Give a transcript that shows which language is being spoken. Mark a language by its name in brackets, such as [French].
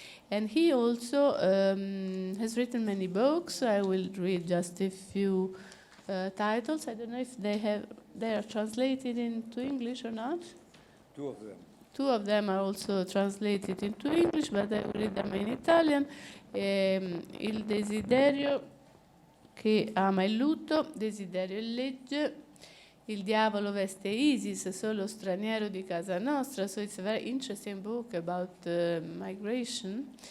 [English] And he also has written many books. I will read just a few titles. I don't know if they are translated into English or not. Two of them. Two of them are also translated into English, but I will read them in Italian. [Italian] Il desiderio che ama il lutto, desiderio e legge, il diavolo veste Isis, solo straniero di casa nostra. [English] So it's a very interesting book about migration.